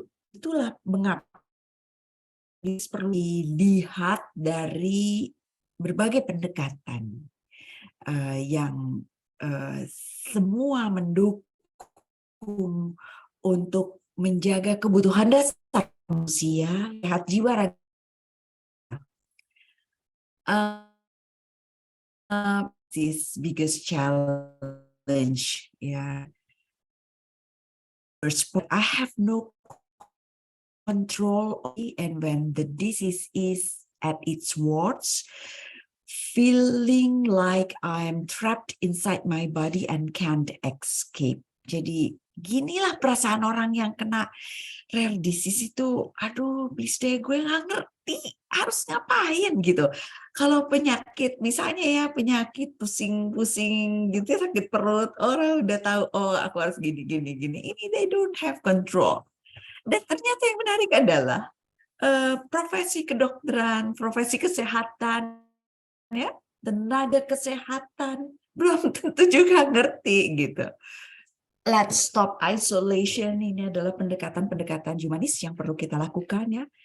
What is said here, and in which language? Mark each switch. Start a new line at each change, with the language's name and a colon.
Indonesian: Itulah mengapa perlu dilihat dari berbagai pendekatan yang semua mendukung untuk menjaga kebutuhan dasar manusia, sehat jiwa raga.
English: This biggest challenge, yeah. I have no control, and when the disease is at its worst, feeling like I'm trapped inside my body and can't escape.
Indonesian: Jadi ginilah perasaan orang yang kena rare disease itu, aduh please deh gue nggak ngerti harus ngapain gitu. Kalau penyakit misalnya ya penyakit pusing-pusing gitu sakit perut, orang udah tahu oh aku harus gini. Ini
English: they don't have control.
Indonesian: Dan ternyata yang menarik adalah profesi kedokteran, profesi kesehatan ya, tenaga kesehatan belum tentu juga ngerti gitu.
English: Let's stop isolation.
Indonesian: Ini adalah pendekatan-pendekatan humanis yang perlu kita lakukan ya.